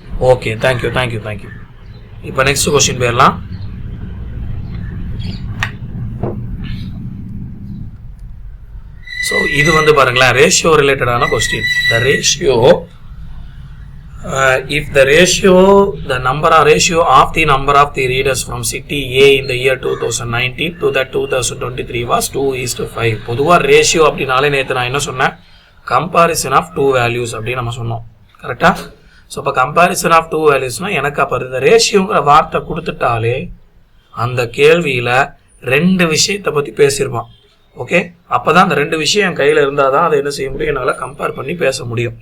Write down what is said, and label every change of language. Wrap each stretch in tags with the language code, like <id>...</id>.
<ta>Okay, thank you. இப்போ next question போயிடலாம். So இது வந்து பாருங்களேன் ரேஷியோ ரிலேட்டடான question.</ta> <en>The ratio if the ratio of the number of the readers from city A in the year 2019 to the 2023 was 2:5.</en> <ta>பொதுவாக ratio அப்படின்னாலே நேற்று நான் என்ன சொன்னேன், கம்பாரிசன் ஆஃப் 2 வேல்யூஸ் அப்படின்னு நம்ம சொன்னோம். கரெக்டாக? ஸோ இப்போ கம்பாரிசன் ஆஃப் 2 வேல்யூஸ்னால் எனக்கு அப்போ இந்த ரேஷியோங்கிற வார்த்தை கொடுத்துட்டாலே அந்த கேள்வியில் 2 விஷயத்தை பற்றி பேசியிருப்பான். ஓகே, அப்போ தான் அந்த 2 விஷயம் என் கையில் இருந்தால் தான் அதை என்ன செய்ய முடியும், என்னால் கம்பேர் பண்ணி பேச முடியும்.</ta>